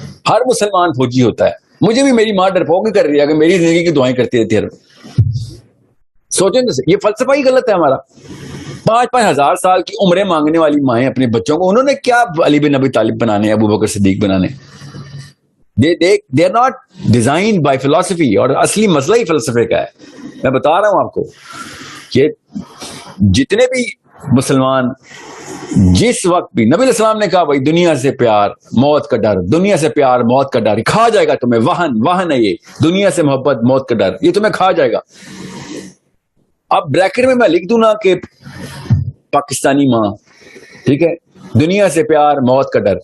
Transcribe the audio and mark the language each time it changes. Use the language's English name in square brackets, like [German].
[Urdu] ہر مسلمان فوجی ہوتا ہے, مجھے بھی میری ماں ڈرپوک ہی کر رہی ہے کہ میری زندگی کی دعائیں کرتی رہتی ہے. سوچیں تو, یہ فلسفہ ہی غلط ہے ہمارا. 5,000 5,000 سال کی عمریں مانگنے والی مائیں اپنے بچوں کو, انہوں نے کیا علی بن ابی طالب بنانے, ابو بکر صدیق بنانے. [English] they are not designed by philosophy. [Urdu] اور اصلی مسئلہ ہی فلسفے کا ہے. میں بتا رہا ہوں آپ کو کہ جتنے بھی مسلمان جس وقت بھی, نبی علیہ السلام نے کہا بھائی دنیا سے پیار موت کا ڈر, دنیا سے پیار موت کا ڈر, کھا جائے گا تمہیں. واہن ہے یہ, دنیا سے محبت موت کا ڈر, یہ تمہیں کھا جائے گا. اب بریکٹ میں لکھ دوں نا کہ پاکستانی ماں, ٹھیک ہے, دنیا سے پیار موت کا ڈر.